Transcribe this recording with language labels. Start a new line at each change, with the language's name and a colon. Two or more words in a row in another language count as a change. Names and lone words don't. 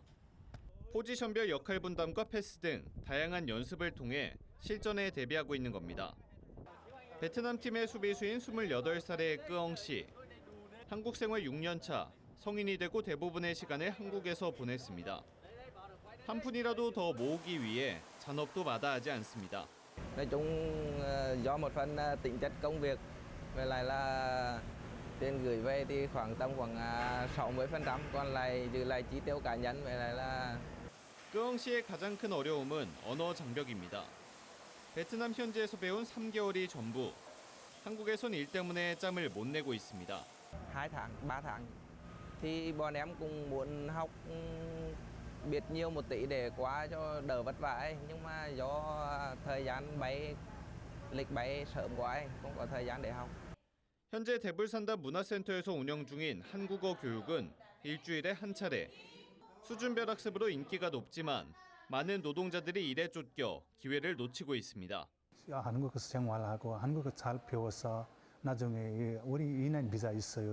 Korean: 포지션별 역할 분담과 패스 등 다양한 연습을 통해 실전에 대비하고 있는 겁니다. 베트남 팀의 수비수인 28살의 끄엉 씨. 한국 생활 6년 차, 성인이 되고 대부분의 시간을 한국에서 보냈습니다. 한 푼이라도 더 모으기 위해 잔업도 마다하지 않습니다.
Vietnamese: Nói chung do một phần tính chất công việc với lại là tiền gửi về thì khoảng 60%, còn lại dư lại chi tiêu cá nhân với lại là
Korean: 끄엉 씨의 가장 큰 어려움은 언어 장벽입니다. 베트남 현지에서 배운 3개월이 전부. 한국에선 일 때문에 짬을 못 내고 있습니다.
Vietnamese: 2 tháng, 3 tháng thì bọn em cũng muốn học biết nhiều một tí để qua cho đỡ vất vả ấy. Nhưng mà do thời gian bay lịch bay sớm quá ấy, không có thời gian để học.
Korean: 현재 대불산단 문화센터에서 운영 중인 한국어 교육은 일주일에 한 차례. 수준별 학습으로 인기가 높지만 많은 노동자들이 일에 쫓겨 기회를 놓치고 있습니다. 한국에서 생활하고 한국어 잘 배워서 나중에 우리 2년 비자 있어요.